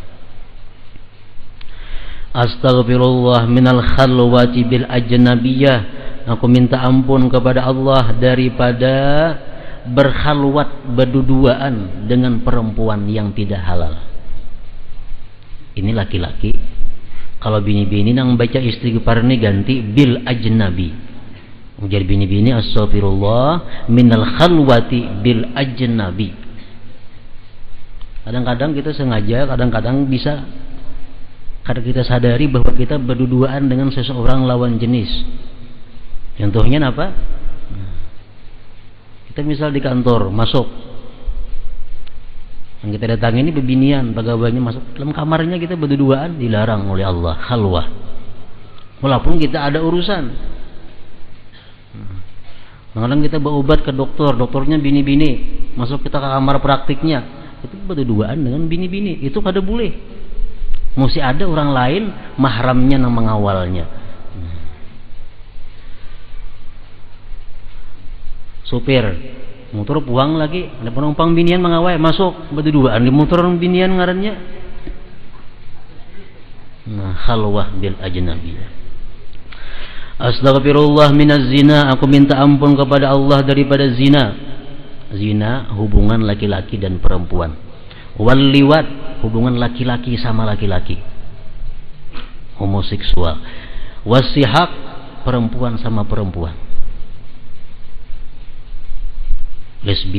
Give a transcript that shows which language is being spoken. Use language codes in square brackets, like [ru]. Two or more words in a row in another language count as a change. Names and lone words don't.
[ar] Astaghfirullah minal khalwati bil ajnabiyah, [id] aku minta ampun kepada Allah daripada berkhalwat, berduduaan dengan perempuan yang tidak halal. [bjn] Ini laki-laki, kalau bini-bini nang baca istighfar ini ganti [ar] bil ajnabi. [bjn] Jadi bini-bini [ar] astagfirullah minal khalwati bil ajnabi. [id] Kadang-kadang kita sengaja, kadang-kadang bisa karena kita sadari bahwa kita berduduaan dengan seseorang lawan jenis. Contohnya apa? Kita misal di kantor masuk, yang kita datang ini bebinian, pegawainya masuk dalam kamarnya, kita berduaan, dilarang oleh Allah khalwah. Walaupun kita ada urusan. Kadang-kadang kita berobat ke dokter, dokternya bini-bini, masuk kita ke kamar praktiknya, itu berduaan dengan bini-bini, itu [bjn] kada boleh. [id] Mesti ada orang lain mahramnya yang mengawalnya. Supir motor puang lagi, ada penumpang binian mengawai masuk berduaan di motor binian ngarannya. [ar] Nah, khalwah bil ajnabiyah. Astaghfirullah minaz zina, [id] aku minta ampun kepada Allah daripada zina. Zina hubungan laki-laki dan perempuan. [ar] Wal liwat, hubungan laki-laki sama laki-laki, homoseksual. [id] Wasihaq, perempuan sama perempuan, lesbi.